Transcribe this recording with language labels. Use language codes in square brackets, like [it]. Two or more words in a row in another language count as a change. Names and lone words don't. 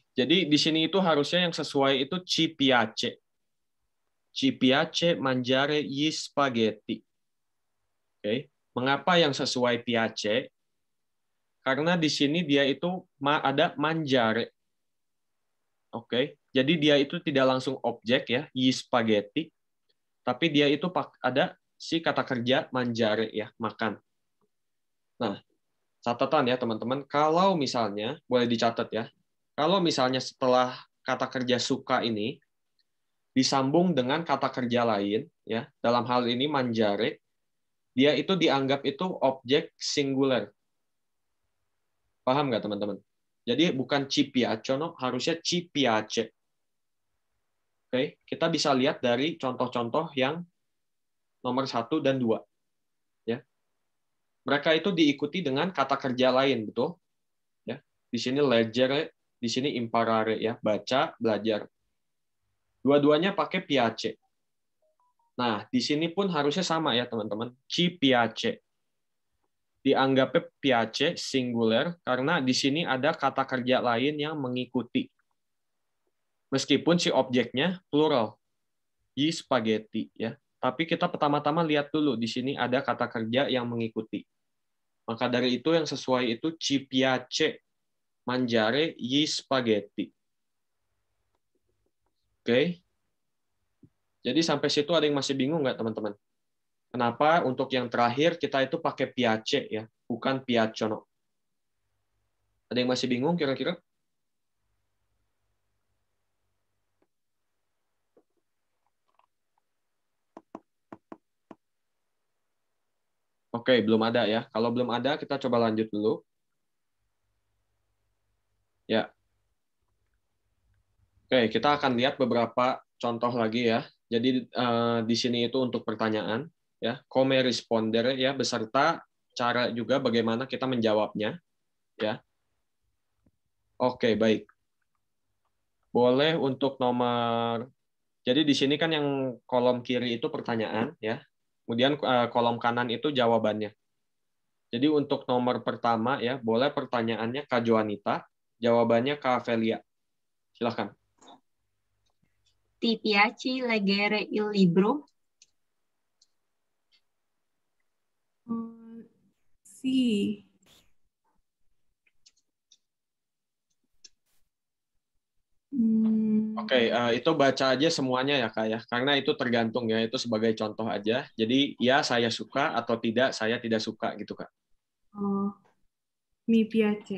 [id] Jadi di sini itu harusnya yang sesuai itu [it] ci piace. Ci piace mangiare gli spaghetti. [id] Oke. Mengapa yang sesuai piace? Karena di sini dia itu ada mangiare. Oke. Jadi dia itu tidak langsung objek ya, [it] gli spaghetti. [id] Tapi dia itu ada si kata kerja mangiare ya, makan. Nah, catatan ya teman-teman, kalau misalnya boleh dicatat ya. Kalau misalnya setelah kata kerja suka ini disambung dengan kata kerja lain ya, dalam hal ini mangiare, dia itu dianggap itu objek singular. Paham nggak teman-teman? Jadi bukan [it] ci piacciono, [id] harusnya [it] ci piace. [id] Oke, kita bisa lihat dari contoh-contoh yang nomor 1 dan 2. Ya. Mereka itu diikuti dengan kata kerja lain, betul? Ya. Di sini leggere, di sini imparare ya, baca, belajar. Dua-duanya pakai piace. Nah, di sini pun harusnya sama ya, teman-teman. [it] Ci piace. [id] Dianggapnya piace singular karena di sini ada kata kerja lain yang mengikuti. Meskipun si objeknya plural, [it] gli spaghetti [id] ya. Tapi kita pertama-tama lihat dulu di sini ada kata kerja yang mengikuti. Maka dari itu yang sesuai itu [it] ci piace mangiare gli spaghetti. [id] Oke. Jadi sampai situ ada yang masih bingung nggak teman-teman? Kenapa untuk yang terakhir kita itu pakai piace ya, bukan piacciono? Ada yang masih bingung kira-kira? Oke, belum ada ya. Kalau belum ada, kita coba lanjut dulu. Ya. Oke, kita akan lihat beberapa contoh lagi ya. Jadi di sini itu untuk pertanyaan, ya, [it] come rispondere [id] ya, beserta cara juga bagaimana kita menjawabnya, ya. Oke, baik. Boleh untuk nomor. Jadi di sini kan yang kolom kiri itu pertanyaan, ya. Kemudian kolom kanan itu jawabannya. Jadi untuk nomor pertama ya, boleh pertanyaannya Kak Joanita, jawabannya Kak Velia. Silahkan. [it] Ti piace leggere il libro? [id] Sì. Oke, itu baca aja semuanya ya Kak ya, karena itu tergantung ya, itu sebagai contoh aja. Jadi ya saya suka atau tidak, saya tidak suka gitu Kak. [it] Oh, mi piace.